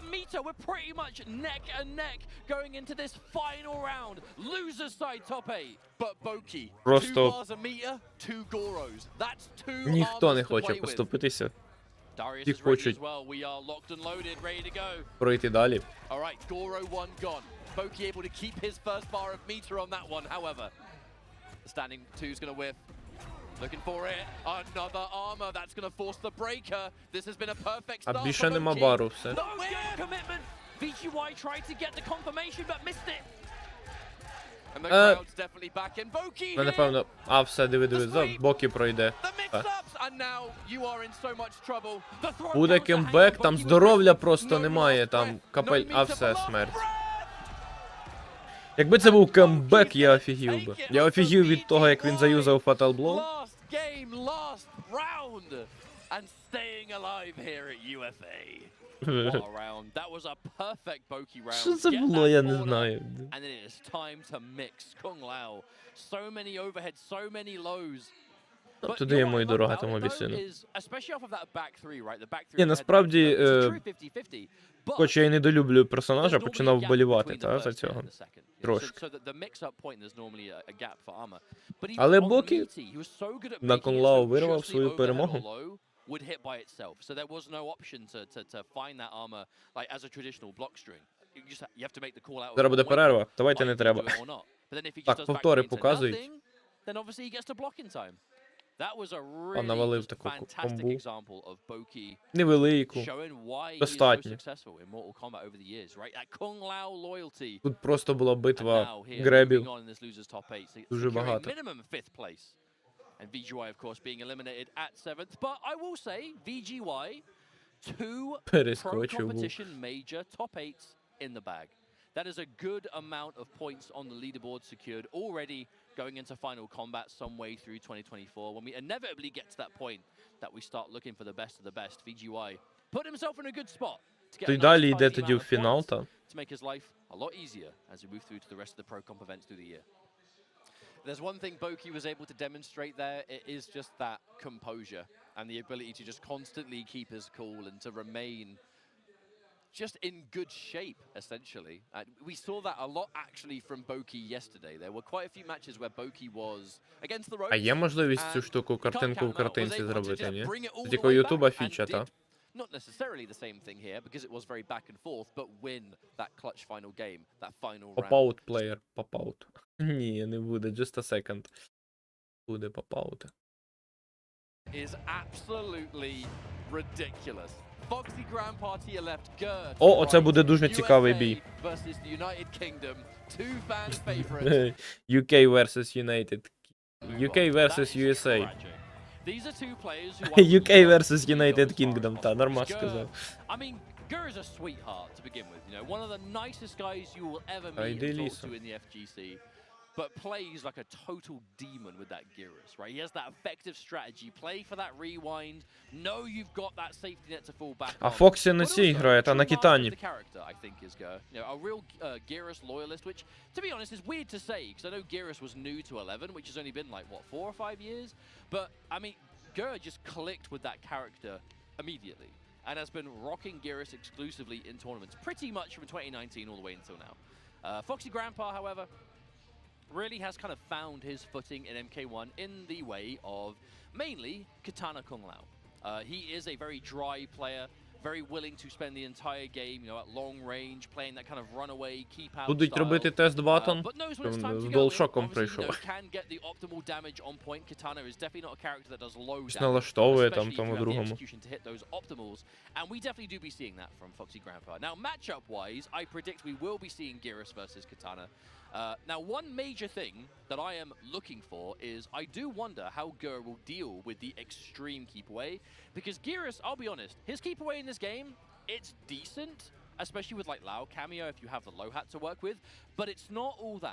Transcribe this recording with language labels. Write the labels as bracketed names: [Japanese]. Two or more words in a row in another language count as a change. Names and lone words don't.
[Ukrainian] Просто ніхто не хоче поступитися. Всі хочуть пройти далі. [English] Boki able to keep his first bar of meter on that one, however. The standing two's going to whiff. Looking for it. Another armor. That's going to force the breaker. This has been a perfect [Ukrainian] А [English] start [Ukrainian] більше [English] for [Ukrainian] нема [English] Loki. [Ukrainian] бару, все. [English] No commitment. VGY tried to get the confirmation, but missed it. And the crowd's definitely back in. Boki [Ukrainian] Ну, напевно... А, все, диви, за боки пройде. [English] The mix-ups, and now you are in so much trouble. The throw [Ukrainian] Буде [English] counter [Ukrainian] кембек, [English] hanging, [Ukrainian] там [English] Boki was [Ukrainian] здоров'я [English] missing. [Ukrainian] просто [English] No [Ukrainian] немає, [English] last [Ukrainian] там [English] breath, [Ukrainian] капель... [English] no [Ukrainian] А, [English] meter for [Ukrainian] все, [English] last [Ukrainian] смерть. [English] breath. [Ukrainian] Якби це був кембек, я [English] Boki's [Ukrainian] офігів [English] gonna [Ukrainian] би. [English] take it [Ukrainian] Я [English] over [Ukrainian] офігів від того, як він [English] VGY. [Ukrainian] заюзав Fatal Blow. [English] Last game, last round, and staying alive here at UFA. What a round. That was a perfect Boki round. [Ukrainian] Що це [English] Get [Ukrainian] було, [English] that [Ukrainian] я не [English] order, [Ukrainian] знаю. [English] And then it is time to mix. Kung Lao. So many overheads, so many lows. But [Ukrainian] Туди [English] you're [Ukrainian] йому [English] right [Ukrainian] і дорога [English] about [Ukrainian] тому [English] it, though, [Ukrainian] бісину. [English] is, especially off of that back three, right? The back three [Ukrainian] Ні, [English] overhead [Ukrainian] насправді, [English] match, it's a true 50-50, but [Ukrainian] хоч я і недолюблю персонажа, [English] there's normally [Ukrainian] починав [English] a gap [Ukrainian] вболівати, [English] between the [Ukrainian] та, за [English] first [Ukrainian] цього. [English] and the second, you know, [Ukrainian] Трошки. [English] so that the mix-up point, there's normally a gap for armor. But even [Ukrainian] Але [English] on [Ukrainian] Бокі [English] Meaty, he was so good at [Ukrainian] на [English] making it [Ukrainian] Кунлау [English] so [Ukrainian] вирвав [English] just the [Ukrainian] свою [English] overhead or [Ukrainian] перемогу. [English] low would hit by itself. So there was no option to find that armor like as a traditional block string. You have to make the call out. [Ukrainian] Зараз буде перерва, давайте не треба. Так, повтори показують. [English] Then obviously he gets to block in time. That was a [Ukrainian] навалив [English] really [Ukrainian] таку [English] fantastic [Ukrainian] комбу. [English] example of Boki [Ukrainian] Невелику. [English] showing why he is so [Ukrainian] Достатньо. [English] successful in Mortal Kombat over the years, right? That Kung Lao loyalty. [Ukrainian] Тут просто була [English] And [Ukrainian] битва [English] now here, [Ukrainian] гребів. [English] moving on in this losers top 8, [Ukrainian] Дуже [English] securing [Ukrainian] багато. [English] minimum 5th place. And VGY, of course, being eliminated at 7th. But I will say, VGY, 2 pro [Ukrainian] Перескочив був. [English] competition major top 8s in the bag. That is a good amount of points on the leaderboard secured already going into final combat some way through 2024. When we inevitably get to that point that we start looking for the best of the best, VGY put himself in a good spot to get [Ukrainian] То [English] a [Ukrainian] й [English] nice [Ukrainian] далі йде [English] tidy [Ukrainian] тоді [English] amount [Ukrainian] в [English] of [Ukrainian] фінал, [English] points [Ukrainian] та. [English] to make his life a lot easier as we move through to the rest of the pro comp events through the year. There's one thing Boki was able to demonstrate there, it is just that composure and the ability to just constantly keep his cool and to remain just in good shape, essentially. We saw that a lot actually from Boki yesterday. There were quite a few matches where Boki was against the ropes. [Ukrainian] А є можливість цю штуку картинку в картинці зробити, ні? Це тільки Ютуба фіча, та? [English] Not necessarily the same thing here because it was very back and forth, but win that clutch final game, that final round. Pop-out player, pop-out. [Ukrainian] Ні, не буде, [English] just a second. [Ukrainian] Буде pop-out. [English] Is absolutely ridiculous. Foxy Grandpa to your left, Gerd. [Ukrainian] О, оце буде дуже цікавий бій. [English] Versus the United Kingdom, two fan favorites. UK versus United. UK versus USA. These are two players who UK versus United Kingdom, [Ukrainian] та, нормально сказав. [English] I mean, Gur is a sweetheart to begin with, you know, one of the nicest guys you will ever meet and Ideally talk so. to in the FGC, but plays like a total demon with that Gyros, right? He has that effective strategy, play for that rewind, know you've got that safety net to fall back [Ukrainian] А [English] on. [Ukrainian] Фоксі не [English] But [Ukrainian] цій [English] also, [Ukrainian] грає, та [English] true [Ukrainian] на [English] master of [Ukrainian] Китані. [English] the character, I think, is Gur. You know, a real Gyros loyalist, which, to be honest, is weird to say, because I know Gyros was new to 11, which has only been like, what, 4 or 5 years? But, I mean, Gur just clicked with that character immediately and has been rocking Gyros exclusively in tournaments pretty much from 2019 all the way until now. Foxy Grandpa, however, really has kind of found his footing in MK1 in the way of mainly Katana Kung Lao. He is a very dry player, very willing to spend the entire game, you know, at long range, playing that kind of runaway, keep out [Ukrainian] Будуть [English] style. [Ukrainian] робити тест батон. [English] But knows when it's time to [Ukrainian] З [English] go in. [Ukrainian] DualShock'ом [English] Obviously, you know, [Ukrainian] прийшов. [English] can get the optimal damage on point. Katana is definitely not a character that does low damage, [Ukrainian] налаштовує там [English] especially if [Ukrainian] тому [English] you have the [Ukrainian] другому. [English] execution to hit those optimals. And we definitely do be seeing that from Foxy Grandpa. Now, matchup-wise, I predict we will be seeing Gyros versus Katana. Now, one major thing that I am looking for is I do wonder how Gur will deal with the extreme keep away, because Gyros, I'll be honest, his keep away in this game, it's decent, especially with like Lao cameo if you have the low hat to work with, but it's not all that.